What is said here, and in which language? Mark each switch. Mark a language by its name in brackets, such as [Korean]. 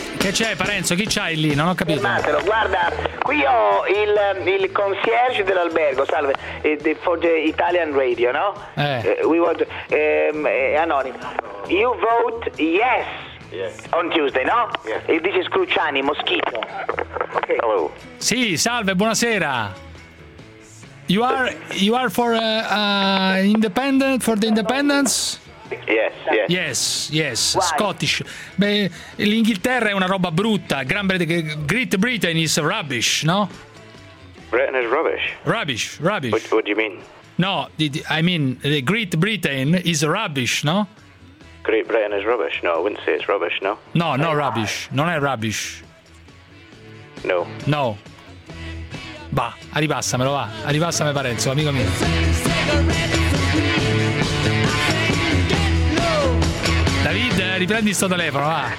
[Italian] C'è Parenzo, chi c'hai lì? Non ho capito. Matero, guarda, qui ho il concierge dell'albergo, salve, di Foggia Italian Radio, no? Anonimo. [English] You vote yes on Tuesday, no? Yes. [Italian] Il dice Scrucciani, Moschito. [English] Okay. Hello. [Italian] Sì, salve, buonasera. [English] You are for independent, for the independence? Yes. Why? Scottish. [Italian] Beh, l'Inghilterra è una roba brutta. [English] Great Britain is rubbish, no? Britain is rubbish. Rubbish. What do you mean? No, I mean the Great Britain is rubbish, no? Great Britain is rubbish. No, I wouldn't say it's rubbish, no. No, no rubbish. [Italian] Non è rubbish. No. No. va, arribassamelo, va, arribassame Parenzo, amico mio. David, riprendi sto telefono, va.